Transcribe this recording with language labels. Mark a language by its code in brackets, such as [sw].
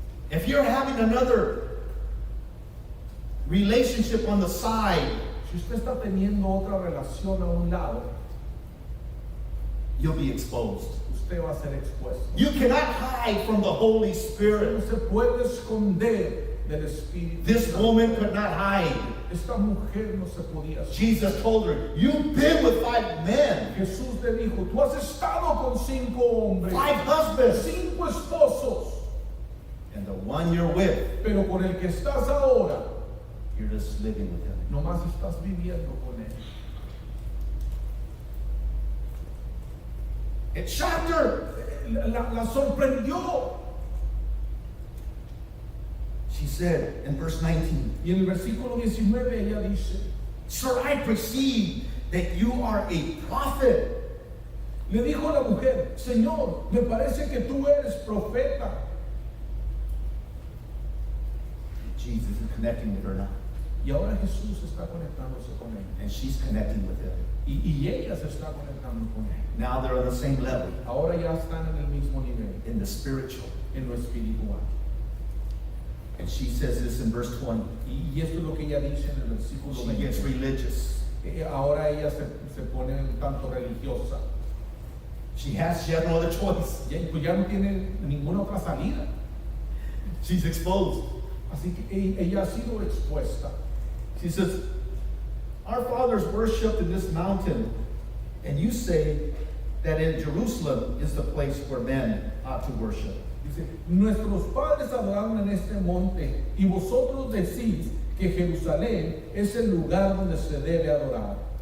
[en] If you're having another relationship on the side, [es] Si usted está teniendo otra relación a un lado, [en] you'll be exposed. [es] usted va a ser expuesto. [en] You cannot hide from the Holy [es] No [en] Spirit. [es] se puede esconder del Espíritu [en] This [es] Santo. [en] woman could not hide. [es] Esta mujer no se podía esconder. [en] Jesus told her, you've been with 5 men, [es] Jesús le dijo, tú has estado con 5 hombres, [en] 5 husbands, [es] 5 esposos, [en] and the one you're with, [es] pero con el que estás ahora, [en] you're just living with him. [es] nomás estás viviendo con él. [en] It shocked her. [es] La sorprendió. [en] She said in verse 19, [es] Y en el versículo 19 ella dice, [en] Sir, I perceive that you are a prophet. [es] le dijo a la mujer, Señor, me parece que tú eres profeta. [en] Jesus is connecting with her now, [es] Y ahora Jesús está conectándose con ella. [en] and she's connecting with him. [es] Y ella se está conectando con él. [en] Now they're on the same level [es] Ahora ya están en el mismo nivel, [en] in the spiritual. [es] en lo espiritual. [en] And she says this in verse 20. [es] Y esto es lo que ella dice en el versículo [en] She gets [es] 20. [en] religious. [es] Ahora ella se pone un tanto religiosa. [en] She has no other choice. [es] Pues ya no tiene ninguna otra salida. [en] She's exposed. [es] Así que ella ha sido expuesta. [en] She says, our fathers worshipped in this mountain, and you say that in Jerusalem is the place where men ought to worship. [es] Dice, nuestros padres adoraron en este monte, y vosotros decís que Jerusalén es el lugar donde se debe adorar.